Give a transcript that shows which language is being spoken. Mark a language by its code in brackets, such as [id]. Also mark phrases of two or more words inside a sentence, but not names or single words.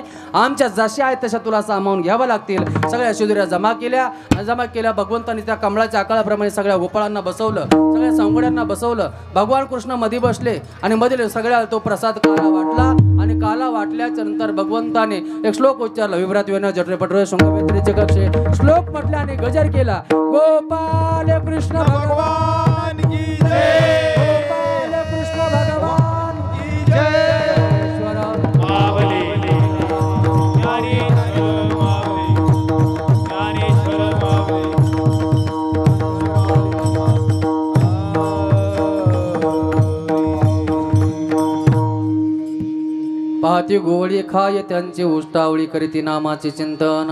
[mr] आमच्या जशा आहेत तशा तुला सामावून घ्यावं लागतील. सगळ्या शिदुऱ्या जमा केल्या. भगवंतांनी त्या कमळाच्या आकाराप्रमाणे सगळ्या गोपाळांना बसवलं, सगळ्या संगड्यांना बसवलं. भगवान कृष्ण मध्ये बसले आणि मध्ये सगळ्या तो प्रसाद काला वाटला. आणि काला वाटल्याच्या नंतर भगवंताने एक श्लोक उच्चारला. [sa] विभ्रात वेण जठरे पटरे शृंगवेत्रीचे कक्षे [mr] श्लोक म्हटले आणि गजर केला. [hi] गोपाल कृष्ण भगवान की जय. गोपाल कृष्ण भगवान की जय. [mr] मावली ज्ञानेश्वर मावली, ज्ञानेश्वर मावली. पाहती गोवळी खाय त्यांची उष्टावळी करीती नामाचे चिंतन.